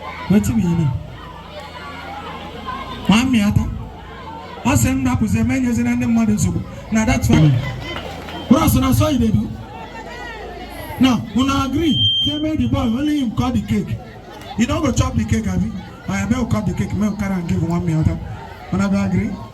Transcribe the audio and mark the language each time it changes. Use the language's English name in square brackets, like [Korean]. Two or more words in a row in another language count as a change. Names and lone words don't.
[Nigerian Pidgin] Wetin be your name? [Igbo] Nwa mmịata. Ọ sị m rapụzie, ma enyezina ndị mmadụ nsogbu. [Nigerian Pidgin] Na that's why. Bros, na so you dey do. Now, una agree, say make the boy only him cut the cake. You don't go chop the cake, abi? Oya, make we cut the cake, make we carry am give one mmịata. Una go agree?